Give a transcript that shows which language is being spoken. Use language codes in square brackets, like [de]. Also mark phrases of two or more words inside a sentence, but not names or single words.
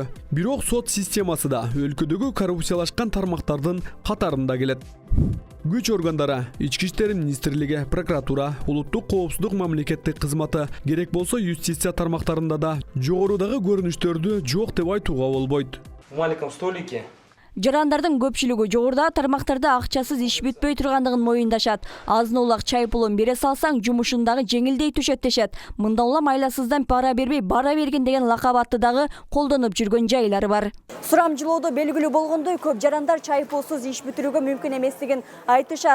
[ky] Бирок сот системасы да өлкөдөгү коррупциялашкан тармактардын катарында келет. Күч органдары, Ички иштер министрлиги, прокуратура, улуттук коопсуздук мамлекеттик кызматы, керек болсо юстиция тармактарында да жогорудагы көрүнүштөрдү жок деп айтууга болбойт. [ru] В маленьком столике [ky] Жарандардын көпчүлүгү жогоруда тармактарда акчасыз иш бүтпөй тургандыгын моюндашат. Азын улак чай пулун бере салсаң, жумушундагы жеңилдей түшөт дешет. Мында улам айласыздан пара бербей бара берген деген лакап атты дагы колдонуп жүргөн жайлары бар. Сурамжылоодо белгилүү болгондой, көп жарандар чай пулсуз иш бүтүрүүгө мүмкүн эместигин айтышат.